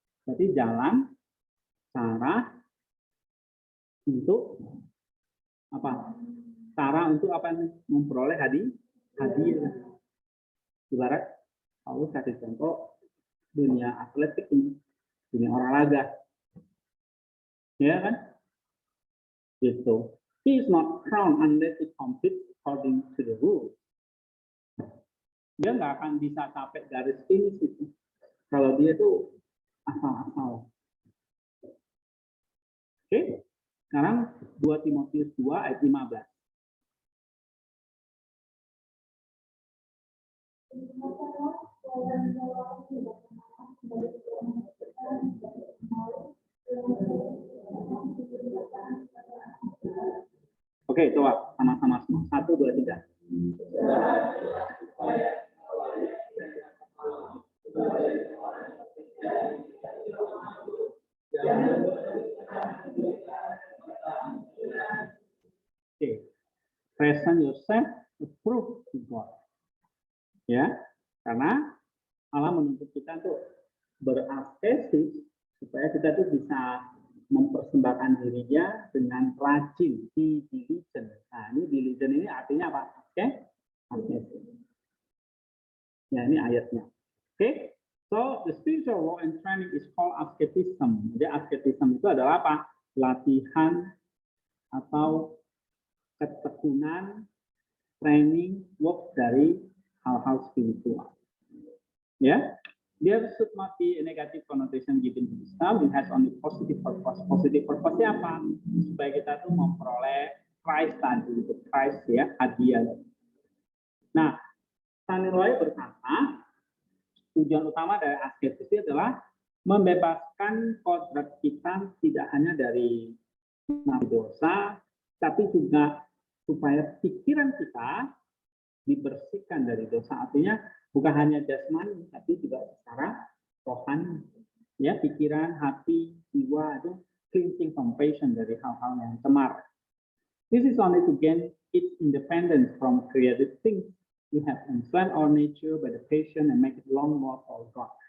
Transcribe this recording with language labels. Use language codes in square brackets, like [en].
[id] Berarti jalan, cara untuk apa? Cara untuk apa? Memperoleh hadiah. Ibarat, aku kasih contoh dunia atletik ini, dunia olahraga. Ya kan? Gitu. [en] He is not crowned unless he competes according to the rules. [id] Dia nggak akan bisa sampai garis finish itu kalau dia tuh asal-asal. Oke, sekarang 2 Timotius 2 ayat 15. Oke, coba sama-sama semua. 1, 2, 3. [en] Oke, present yourself approved to God. [id] Ya, karena Allah menuntut kita untuk beraskesis supaya kita tuh bisa mempersembahkan dirinya dengan rajin, diligent. Nah, ini diligent ini artinya apa? Oke, askesis. Ya, ini ayatnya. [en] Oke, so the spiritual law and training is called asceticism. [id] Jadi asceticism itu adalah apa? Latihan atau ketekunan, [en] training, work [id] dari hal-hal spiritual. [en] Ya, there should not be a negative connotation given to Islam. It has only positive purpose. Positive purpose- [id] nya apa? Supaya kita tuh memperoleh Christ tadi, untuk Christ ya, hadiah. Nah, Sanilwai berkata, tujuan utama dari asketis itu adalah membebaskan kodrat kita tidak hanya dari dosa, tapi juga supaya pikiran kita dibersihkan dari dosa. Artinya bukan hanya jasmani, tapi juga secara rohani. Ya, pikiran, hati, jiwa itu [en] cleansing from passion [id] dari hal-hal yang cemar. [en] This is only to gain its independence from created things. We have enslaved our nature by the passion and make it long more for God.